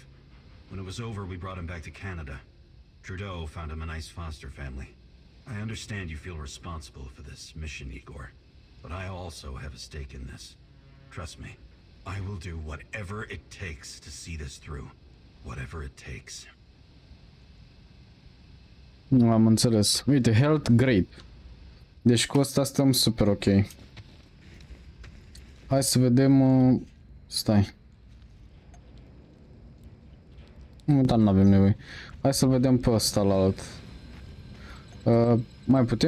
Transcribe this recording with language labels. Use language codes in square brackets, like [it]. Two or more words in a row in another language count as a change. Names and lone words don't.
[en] When it was over, we brought him back to Canada. Trudeau found him a nice foster family. I understand you feel responsible for this mission, Igor, but I also have a stake in this. Trust me, I will do whatever it takes to see this through. Whatever it takes. [ro] Nu am înțeles. Uite, [en] health great. [ro] Deci cu ăsta stăm super ok. Hai să vedem... Stai. Nu, dar nu avem nevoie. Hai să vedem pe ăsta la alt. Mai putem